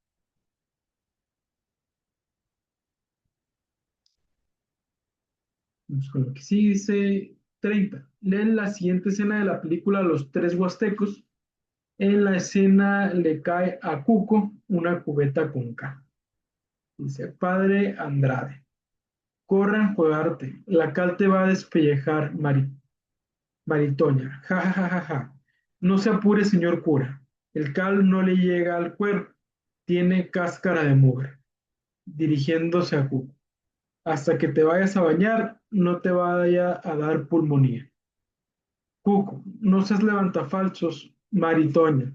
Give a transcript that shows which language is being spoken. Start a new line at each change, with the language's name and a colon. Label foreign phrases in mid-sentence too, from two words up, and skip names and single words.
Spanish: Vamos con lo que sí dice 30. Leen la siguiente escena de la película Los Tres Huastecos. En la escena le cae a Cuco una cubeta con K. Dice, padre Andrade, corre a jugarte. La cal te va a despellejar, Maritoña. Ja, ja, ja, ja, ja. No se apure, señor cura. El cal no le llega al cuero. Tiene cáscara de mugre. Dirigiéndose a Cuco. Hasta que te vayas a bañar, no te vaya a dar pulmonía. Cuco, no seas levantafalsos, Maritoña.